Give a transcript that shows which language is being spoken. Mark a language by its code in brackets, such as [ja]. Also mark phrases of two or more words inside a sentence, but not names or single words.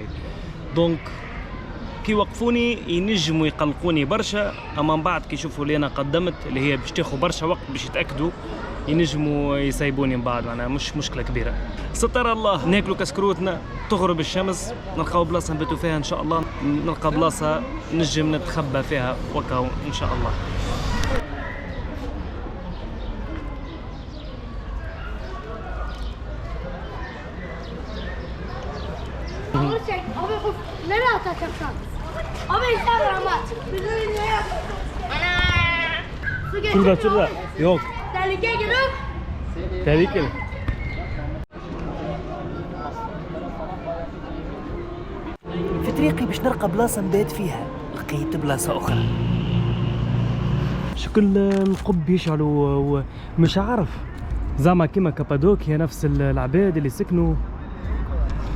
[ar] دونك كي وقفوني ينجموا يقلقوني برشا، اما من بعد كي يشوفوا اللي انا قدمت اللي هي باش تاخذ برشا وقت باش يتاكدوا، ينجموا يسيبوني من بعد. معناها مش مشكله كبيره. ستر الله، ناكلوا كسكروتنا، تغرب الشمس، نلقاو بلاصه نباتوا فيها ان شاء الله، نلقى بلاصه نجم نتخبى فيها وكاو ان شاء الله. [tr] Nereye atacaksın? Abi Instagram'a. Ana. [ar] شرطة يوك [tr] Tehlike giriyor. تاريكل. [ar] في طريقي باش نلقى بلاصة نبات فيها، لقيت بلاصة أخرى. شكل نقب يشعلوا مش عارف، زعما كيما كابادوكيا نفس العباد اللي سكنوا.